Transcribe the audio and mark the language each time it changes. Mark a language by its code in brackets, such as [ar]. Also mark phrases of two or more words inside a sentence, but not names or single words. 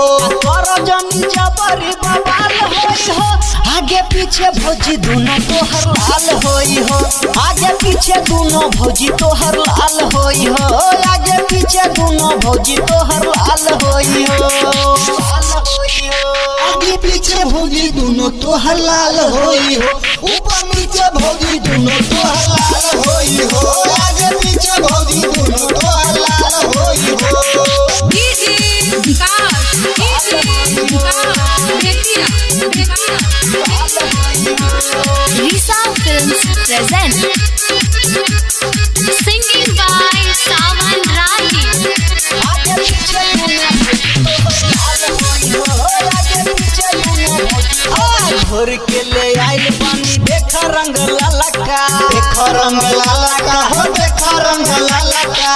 [bho] कर जमी जबरी बवाल होई हो, आगे पीछे भौजी दूनो तोहर लाल होई हो, आगे पीछे दूनो भौजी तोहर लाल होई हो, आगे पीछे दूनो भौजी तोहर लाल होई हो, आगे पीछे भौजी दूनो तोहर लाल होई हो, ऊपर नीचे भौजी दूनो तोहर लाल होई हो, आगे पीछे भौजी दूनो तोहर लाल होई हो। [en] Risa Films present singing by Sawan Rahi। [bho] घोर के ले आइल पानी देखा रंग लाला का, देखा रंग लाला का हो, देखा रंग लाला का।